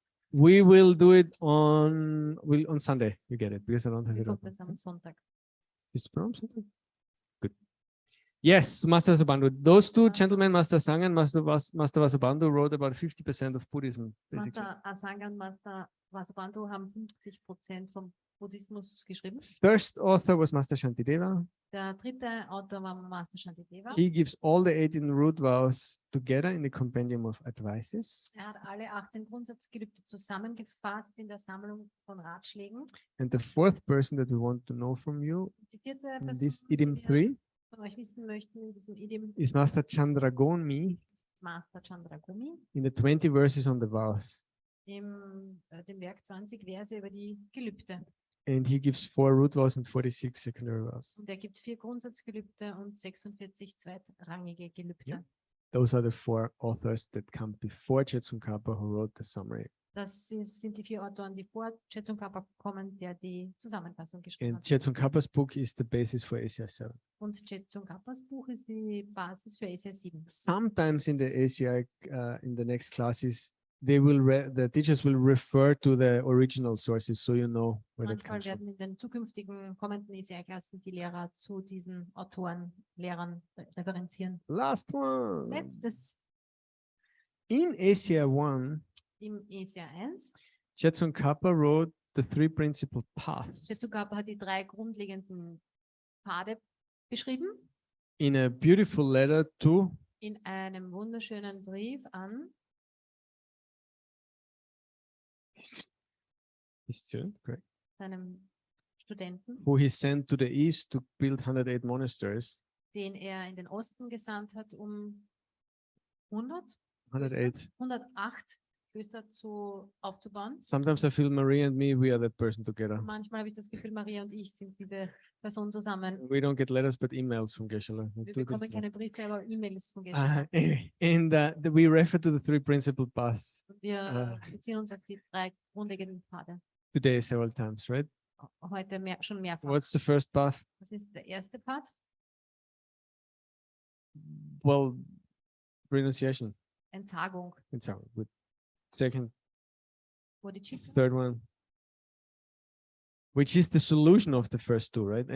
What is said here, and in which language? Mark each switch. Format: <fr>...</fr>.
<en>We will do it on Sunday. You get it because I don't have</en> <de>Wie</de> <en>it</en> <de>kommt</de> <en>open.</en> <de>das am Sonntag?</de> <en>Is it on Sunday? Good. Yes, Master Vasubandhu. Those two gentlemen, Master Sangha and Master Vasubandhu, wrote about 50% of Buddhism, basically.</en> <de>Master Asanga und Master Vasubandhu haben 50% vom Buddhismus geschrieben.</de> <en>First author was Master Shantideva.</en> <de>Der dritte Autor war Master Shantideva.</de> <en>He gives all the 18 root vows together in the compendium of advices.</en> <de>Hat alle 18 Grundsatzgelübde zusammengefasst in der Sammlung von Ratschlägen.</de> <en>And the fourth person that we want to know from you</en> <de>Die vierte</de> <en>in</en> <de>Person,</de> <en>this</en> <de>die</de> <en>idiom</en> <de>wir</de> <en>3</en> <de>von euch wissen möchten, in diesem Idiom</de> <en>is Master Chandragoni</en> <de>ist Master Chandragumi.</de> <en>in the 20 verses on the vows.</en> <de>Im dem Werk 20 Verse über die Gelübde.</de> <en>And he gives 4 root vows and 46 secondary vows.</en> <de>Und er gibt 4 Grundsatzgelübde und 46 zweitrangige Gelübde.</de> <en>Yeah. Those are the 4 authors that come before Tsongkhapa, who wrote the summary.</en> <de>Das sind die 4 Autoren, die vor Tsongkhapa kommen, der die Zusammenfassung geschrieben</de> <en>And</en> <de>hat.</de> <en>Tsongkhapa's book is the basis for ACI 7.</en> <de>Und Tsongkhapas Buch ist die Basis für ACI 7.</de> <en>Sometimes in the ACI, in the next classes, they will the teachers will refer to the original sources, so you know where that</en> <de>Manchmal werden in den zukünftigen kommenden ACI-Klassen die Lehrer zu diesen Autoren, Lehrern referenzieren.</de> <en>Last one.</en> <de>Letztes</de> <en>In ACI 1,</en> <de>im ACI 1.</de> <en>Tsongkhapa wrote the 3 principal paths</en> <de>Tsongkhapa hat die 3 grundlegenden Pfade beschrieben</de> <en>in a beautiful letter to</en> <de>in einem wunderschönen Brief an</de> <en>his student, correct,</en> <de>seinem Studenten,</de> <en>who he sent to the east to build 108 monasteries.</en> <de>den er in den Osten gesandt hat, um 108. 108 Klöster aufzubauen.</de> <en>Sometimes I feel Maria and me, we are that person together.</en> <de>Manchmal habe ich das Gefühl, Maria und ich sind diese Person zusammen.</de> <en>We don't get letters, but emails from Geshe-la.</en> <de>Wir bekommen keine Briefe, aber E-Mails von gestern.</de> <en>Anyway, and we refer to the 3 principal paths</en> <de>Wir beziehen uns auf die 3 grundlegenden Pfade.</de> <en>today several times, right?</en> <de>Heute schon mehrfach.</de> <en>What's the first path?</en> <de>Was ist der erste Pfad?</de> <en>Well, renunciation.</en> <de>Entsagung.</de> <en>It's out. Good. Second, Bodhisattva. third one, which is the solution of the first 2, right?</en>